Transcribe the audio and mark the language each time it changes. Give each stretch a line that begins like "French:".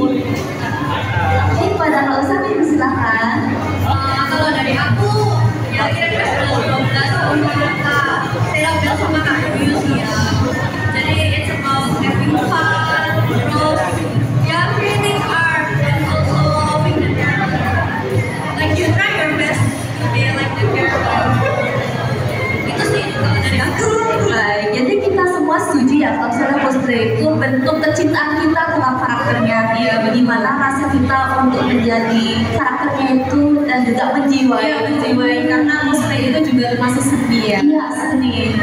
Indonesian: Oke, pada Kak Usami silakan. Kalau dari aku, ya kira-kira 12 tahun saya udah sama Kak Yuyus ya.
English: Jadi it's about having fun, terus creating art and also loving the character. Like you try your best to be like the character.
Indonesian: Itu sih kalau dari aku. Baik, jadi kita semua setuju ya kalau misalnya cosplay itu bentuk kecintaan kita tentang karakternya dia, bagaimana rasa kita untuk menjadi karakternya itu dan juga menjiwai Karena cosplay itu juga termasuk seni ya. Iya, seni.